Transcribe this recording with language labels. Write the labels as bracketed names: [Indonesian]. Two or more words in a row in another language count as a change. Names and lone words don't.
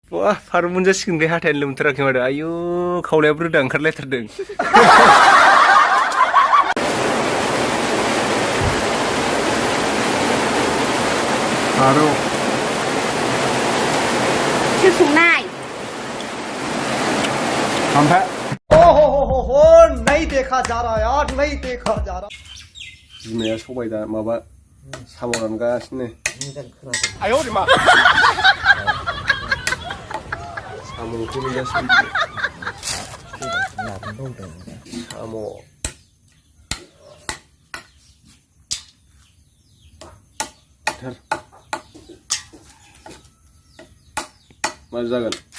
[Bodo] Wah, faru moनजासिगोन बे हाथायानो लोमथाराखै माथो आयु खावलायाबो रोदा ओंखारलायथारदों फारौ सोर संनाय ओमफ्राय [Hindi] हो नहीं देखा जा रहा यार नहीं देखा जा रहा [Bodo] बिमाया सबाय दा माबा साम' रानगासिनो आयौ मा साम' ओंख्रि गैयासै साम' मा जागोन